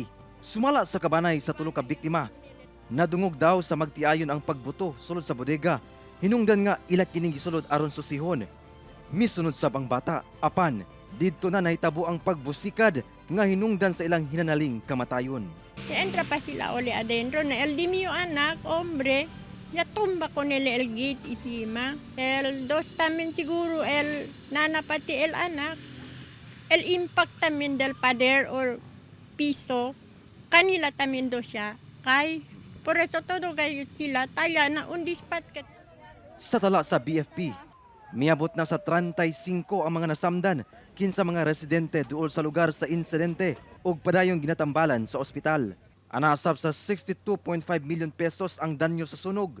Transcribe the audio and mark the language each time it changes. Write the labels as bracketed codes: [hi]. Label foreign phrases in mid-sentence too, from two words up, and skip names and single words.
[ceb] Sumala sa kabanay sa 3 ka biktima. Nadungog daw sa magtiayon ang pagbuto sulod sa bodega. Hinungdan nga ila kining gisulod aron susihon. Misunod sab ang bata, apan didto na nahitabo ang pagbusikad nga hinungdan sa ilang hinanaling kamatayon. [cbk] Entra pa sila uli adentro na el di mio anak, hombre. Ya tumba con el gate encima. El dos también seguro, el nana pati el anak. El impact también del pader or piso. Kanila también do siya. Kay, por eso todo kayo sila taya na undispat ka. [ceb] Sa tala sa BFP, miabot na sa 35 ang mga nasamdan kinsa mga residente duol sa lugar sa insidente ug padayong ginatambalan sa ospital. Anasab sa 62.5 million pesos ang danyo sa sunog.